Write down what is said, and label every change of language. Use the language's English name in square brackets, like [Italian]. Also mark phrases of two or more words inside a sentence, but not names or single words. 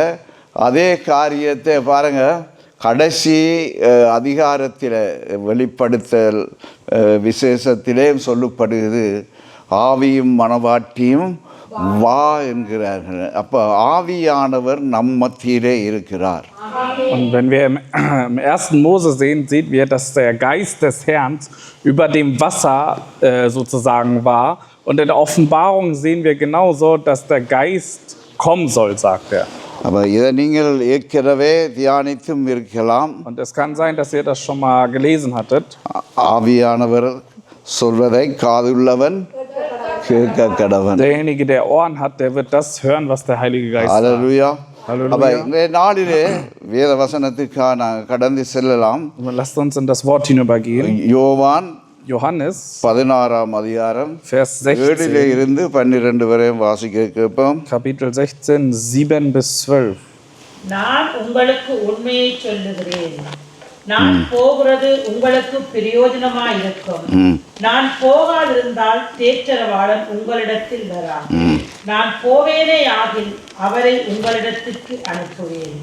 [Tamil] அதே காரியத்தை பாருங்கள், கடைசி அதிகாரத்தில் வெளிப்படுத்தல் விசேஷத்திலே சொல்லப்படுகிறது. ஆவியும் மனவாட்டியும் வா என்கிறார்கள். அப்போ ஆவியானவர் நம் மத்தியிலே இருக்கிறார். [German] Und wenn wir im 1. Mose sehen, sehen wir, dass der Geist des Herrn über dem Wasser sozusagen war. Und in der Offenbarung sehen wir genauso, dass der Geist kommen soll, sagt er. [Tamil] அப்போ இதை நீங்கள் ஏற்கனவே தியானித்தும் இருக்கலாம். [German] Und es kann sein, dass ihr das schon mal gelesen hattet. [Tamil] ஆவியானவர் சொல்வதை காதுள்ளவன் கேட்க கடவன். [German] Derjenige, der Ohren hat, der wird das hören, was der Heilige Geist sagt. [Tamil] அல்லேலூயா. [German] Halleluja. [Tamil] அப்போ இந்த நாளிலே வேத வசனத்துக்காக நாங்கள் கடந்து செல்லலாம். [German] Lasst uns in das Wort hinübergehen. [Tamil] யோவான் [German] Johannes, [Tamil] 16 அதிகாரம் [German] Vers 7 16, [Tamil] இருந்து 12 வரையும் வாசிக்க கேட்போம். [German] Kapitel 16, 7 bis 12. [Tamil] நான் உங்களுக்கு உண்மையை சொல்லுகிறேன். நான் போகிறது உங்களுக்கு பிரயோஜனமாயிருக்கும். நான் போகாதிருந்தால் தேற்றரவாளன் உங்களிடத்தில் வரான். நான் போவேனே ஆகில் அவரை உங்களிடத்திற்கு அனுப்புவேன்.